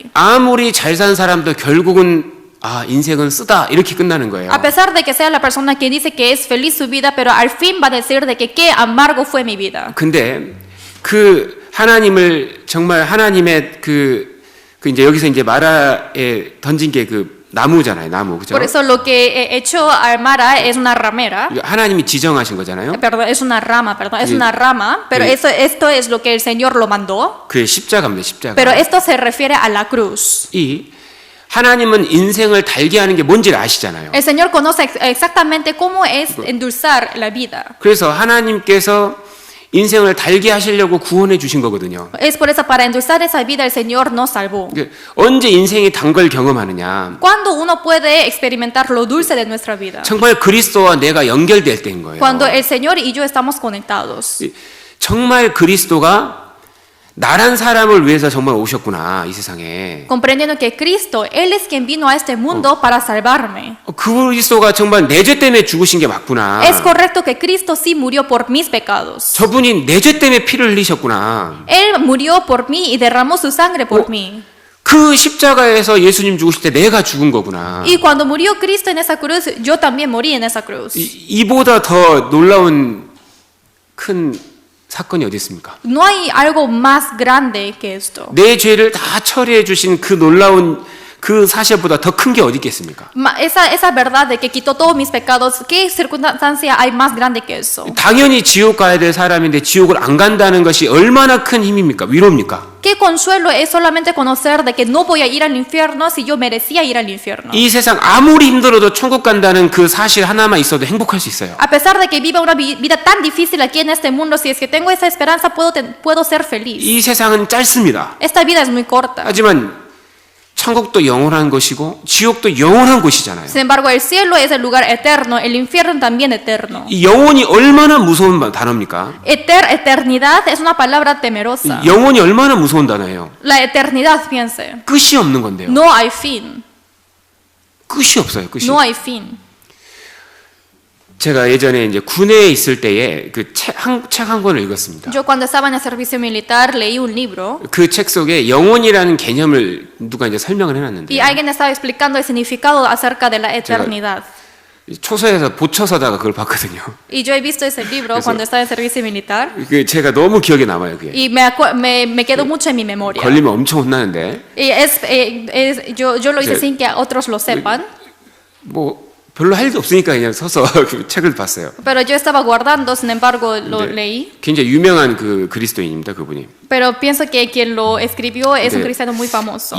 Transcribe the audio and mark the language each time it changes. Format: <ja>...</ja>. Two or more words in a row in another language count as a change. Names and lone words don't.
<ko>아무리 잘 산 사람도 결국은 인생은 쓰다 이렇게 끝나는 거예요.</ko> <es>A pesar de que sea la persona que dice que es feliz su vida, pero al fin va a decir de que qué amargo fue mi vida.</es> <ko>근데 그 하나님을 정말 하나님의 그 이제 여기서 이제 마라에 던진 게 그 나무잖아요, 나무 그죠?</ko> <es>Por eso lo que echó a Mara es una ramera.</es> <ko>하나님이 지정하신 거잖아요.</ko> <es>Perdón, es una rama, perdón, es una rama, pero esto es lo que el Señor lo mandó.</es> <ko>그 십자가입니다, 십자가.</ko> <es>Pero esto se refiere a la cruz.</es> <ko>이 하나님은 인생을 달게 하는 게 뭔지를 아시잖아요.</ko> <es>El Señor conoce exactamente cómo es endulzar la vida.</es> <ko>그래서 하나님께서 인생을 달게 하시려고 구원해 주신 거거든요.</ko> <es>Es por eso para endulzar esa vida el Señor nos salvó.</es> <ko>언제 인생이 단 걸 경험하느냐?</ko> <es>Cuando uno puede experimentar lo dulce de nuestra vida.</es> <ko>정말 그리스도와 내가 연결될 때인 거예요.</ko> <es>Cuando el Señor y yo estamos conectados.</es> <ko>정말 그리스도가 나란 사람을 위해서 정말 오셨구나 이 세상에.</ko> <es>Comprendiendo que Cristo, Él es quien vino a este mundo para salvarme.</es> <ko>그리스도가 정말 내 죄 때문에 죽으신 게 맞구나.</ko> <es>Es correcto que Cristo sí murió por mis pecados.</es> <ko>저분이 내 죄 때문에 피를 흘리셨구나.</ko> <es>Él murió por mí y derramó su sangre por mí.</es> <ko>그 십자가에서 예수님 죽으실 때 내가 죽은 거구나.</ko> <es>Y cuando murió Cristo en esa cruz, yo también morí en esa cruz.</es> <ko>이보다 더 놀라운 큰 사건이 어디 있습니까?</ko> <es>No hay algo más grande que esto.</es> <ko>내 죄를 다 처리해 주신 그 놀라운 그 사실보다 더 큰 게 어디 있겠습니까?</ko> <es>Esa verdad de que quitó todos mis pecados, ¿qué circunstancia hay más grande que eso?</es> <ko>당연히 지옥 가야 될 사람인데 지옥을 안 간다는 것이 얼마나 큰 힘입니까? 위로입니까?</ko> <es>¿Qué consuelo es solamente conocer de que no voy a ir al infierno si yo merecía ir al infierno?</es> <ko>이 세상 아무리 힘들어도 천국 간다는 그 사실 하나만 있어도 행복할 수 있어요.</ko> <es>A pesar de que viva una vida tan difícil aquí en este mundo, si es que tengo esa esperanza, puedo ser feliz.</es> <ko>이 세상은 짧습니다.</ko> <es>Esta vida es muy corta.</es> <ko>하지만 천국도 영원한 것이고 지옥도 영원한 곳이잖아요.</ko> <es>Sin embargo, el cielo es el lugar eterno, el infierno también eterno.</es> <ko>이 영혼이 얼마나 무서운 단어입니까?</ko> <es>Eternidad es una palabra temerosa.</es> <ko>영혼이 얼마나 무서운 단어예요?</ko> <es>La eternidad, piense.</es> <ko>끝이 없는 건데요.</ko> <es>No hay fin.</es> <ko>끝이 없어요. 끝이.</ko> <es>No hay fin.</es> <ko>제가 예전에 이제 군에 있을 때에 그 책 한 권을 읽었습니다.</ko> <es>Yo cuando estaba en el servicio militar leí un libro.</es> <ko>그 책 속에 영혼이라는 개념을 누가 이제 설명을 해놨는데.</ko> <es>Y alguien estaba explicando el significado acerca de la eternidad.</es> <ko>초서에서 보초서다가 그걸 봤거든요.</ko> <es>Y yo he visto ese libro cuando estaba en servicio militar.</es> <ko>그 제가 너무 기억에 남아요. 그게.</ko> <es>Y me quedó mucho en mi memoria.</es> <ko>걸리면 엄청 혼나는데</ko> <es>Y yo lo hice sin que otros lo sepan.</es> <ko>뭐 별로 할 일 없으니까 그냥 서서 그 책을 봤어요.</ko> <es>Pero yo estaba guardando, sin embargo, lo leí.</es> <ko>굉장히 유명한 그 그리스도인입니다, 그분이.</ko> <es>Pero pienso que quien lo escribió es un cristiano muy famoso.</es>